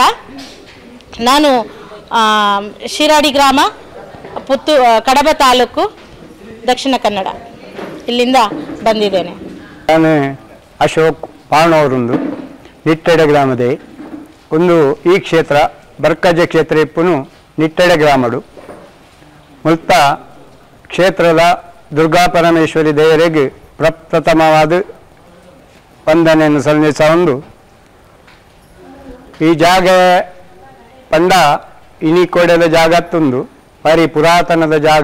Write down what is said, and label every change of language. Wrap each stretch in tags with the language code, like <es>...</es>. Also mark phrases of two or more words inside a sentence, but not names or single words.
<kn>ನಾನು ಶಿರಾಡಿ ಗ್ರಾಮ, ಕಡಬ ತಾಲೂಕು, ದಕ್ಷಿಣ ಕನ್ನಡ ಇಲ್ಲಿಂದ ಬಂದಿದ್ದೇನೆ.</kn> <tcy>ನಾನು ಅಶೋಕ್ ಪಾಣವರುಂದು ನಿಟ್ಟೆಡೆ ಗ್ರಾಮದೇ ಒಂದು ಈ ಕ್ಷೇತ್ರ ಬರ್ಕಜ ಕ್ಷೇತ್ರ ಇಪ್ಪುನು ನಿಟ್ಟೆಡೆ ಗ್ರಾಮಡು ಮುಲ್ತ ಕ್ಷೇತ್ರದ ದುರ್ಗಾ ಪರಮೇಶ್ವರಿ</tcy> <kn>ದೇವರಿಗೆ ಪ್ರಪ್ರಥಮವಾದ ವಂದನೆಯನ್ನು</kn> <tcy>ಸಲ್ಲಿಸೊಂದು ಈ ಜಾಗ ಪಂಡ ಇನಿಕೋಡೆದ ಜಾಗತ್ತೊಂದು ಭಾರಿ ಪುರಾತನದ ಜಾಗ.</tcy>